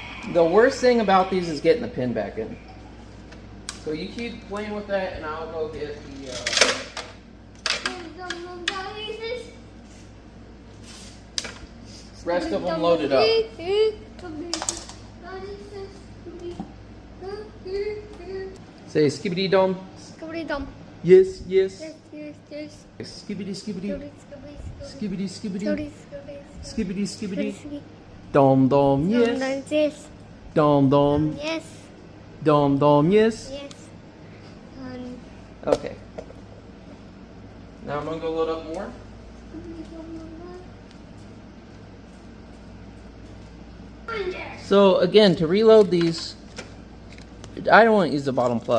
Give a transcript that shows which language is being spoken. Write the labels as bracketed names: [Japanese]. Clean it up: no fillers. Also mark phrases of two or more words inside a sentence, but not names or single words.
[English] The worst thing about these is getting the pin back in. So you keep playing with that, and I'll go get the. Rest of them loaded up. Say skibbity dum. Skibbity dum. Yes, yes. Yes, yes, yes. Skibbity skibbity. Skibbity, Skibbity skibbity. Skibbity skibbity. skibbity. Dom dom yes. Yes. Dom dom. Yes. Dom dom yes. Yes. Okay. Now I'm gonna go load up more. So again, to reload these, I don't want to use the bottom plug.